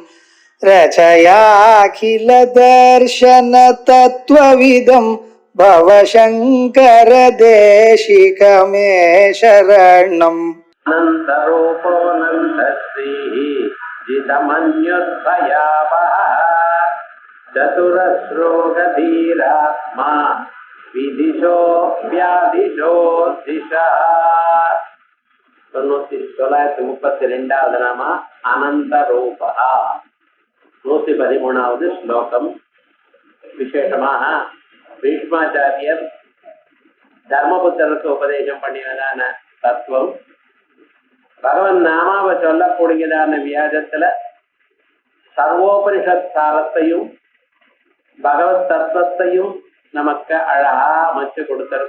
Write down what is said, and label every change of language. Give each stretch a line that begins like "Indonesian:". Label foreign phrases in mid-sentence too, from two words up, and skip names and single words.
Sanskrit: रचयाखिल दर्शन तत्त्वविदं भवशङ्कर देशिकमे शरणम् अनन्तरूपोऽनन्तश्रीः जितमन्युद्भयावहः चतुरश्रोगधीरात्मा विदिशो व्याधिशो दिशः.
Tamil: 932வது நாம அனந்த ரூபா. 113வது ஸ்லோகம். விசேஷமாக பீஷ்மாச்சாரியர் தர்மபுத்தருக்கு உபதேசம் பண்ணினதான தத்துவம் பகவன் நாமாவை சொல்லக்கூடியதான வியாஜத்துல சர்வோபனிஷத் சாரத்தையும் பகவத் தத்துவத்தையும் நமக்கு அழகா அமைச்சு கொடுத்திருக்க.